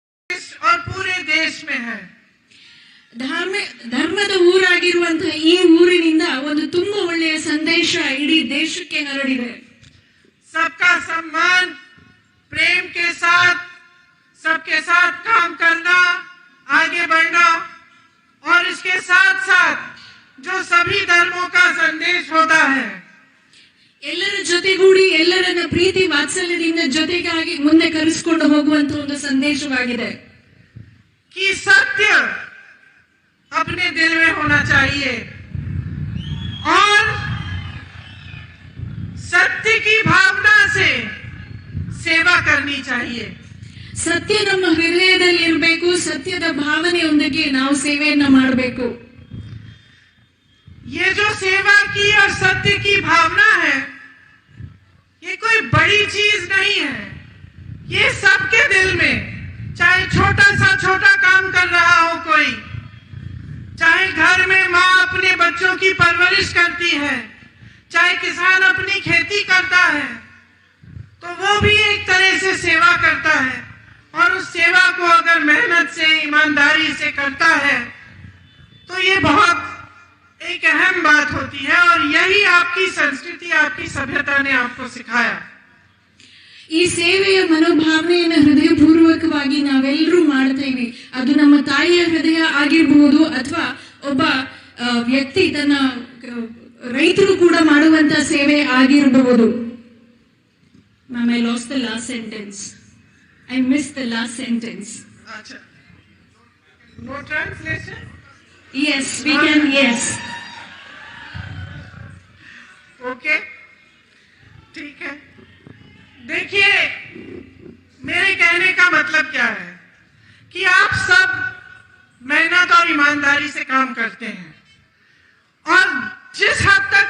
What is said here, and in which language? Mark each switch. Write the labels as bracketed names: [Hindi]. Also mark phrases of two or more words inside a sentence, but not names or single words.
[Hindi] और पूरे देश में है। [Kannada] ಧರ್ಮದ ಊರಾಗಿರುವಂತಹ ಈ ಊರಿನಿಂದ ಒಂದು ತುಂಬಾ ಒಳ್ಳೆಯ ಸಂದೇಶ ಇಡೀ ದೇಶಕ್ಕೆ ಹರಡಿದೆ. [Hindi] सबका सम्मान, प्रेम के साथ सबके साथ काम करना, आगे बढ़ना और इसके साथ साथ जो सभी धर्मों का संदेश होता है, [Kannada] ಎಲ್ಲರ ಜೊತೆಗೂಡಿ ಎಲ್ಲರನ್ನ ಪ್ರೀತಿ ವಾತ್ಸಲ್ಯದಿಂದ ಜೊತೆಗಾಗಿ ಮುಂದೆ ಕರೆಸಿಕೊಂಡು ಹೋಗುವಂತ ಒಂದು ಸಂದೇಶವಾಗಿದೆ. [Hindi] कि सत्य अपने दिल में होना चाहिए और सत्य की भावना से सेवा करनी चाहिए. ಸತ್ಯ ನಮ್ಮ ಹೃದಯದಲ್ಲಿ ಇರಬೇಕು, ಸತ್ಯದ ಭಾವನೆಯೊಂದಿಗೆ ನಾವು ಸೇವೆಯನ್ನ ಮಾಡಬೇಕು. ये जो सेवा की और सत्य की भावना है, ये कोई बड़ी चीज नहीं है. ये सबके दिल में, चाहे छोटा काम कर रहा हो कोई, चाहे घर में माँ अपने बच्चों की परवरिश करती है, चाहे किसान अपनी खेती करता है, तो वो भी एक तरह से सेवा करता है. और उस सेवा को अगर मेहनत से, ईमानदारी से करता है तो ये बहुत एक अहम बात होती है. और यही आपकी संस्कृति, आपकी सभ्यता ने आपको सिखाया. [Kannada] ಈ ಸೇವೆಯ ಮನೋಭಾವನೆಯನ್ನು ಹೃದಯಪೂರ್ವಕವಾಗಿ ನಾವೆಲ್ಲರೂ ಮಾಡ್ತೇವೆ. ಅದು ನಮ್ಮ ತಾಯಿಯ ಹೃದಯ ಆಗಿರಬಹುದು ಅಥವಾ ಒಬ್ಬ ವ್ಯಕ್ತಿ ತನ್ನ ರೈತರು ಕೂಡ ಮಾಡುವಂತ ಸೇವೆ ಆಗಿರಬಹುದು. [English] Ma'am, I lost the last sentence. I missed the last sentence. Achha. No translation? Yes, we can. Yes. [Hindi] Okay. ठीक है. देखिए, मेरे कहने का मतलब क्या है कि आप सब मेहनत और ईमानदारी से काम करते हैं और जिस हद तक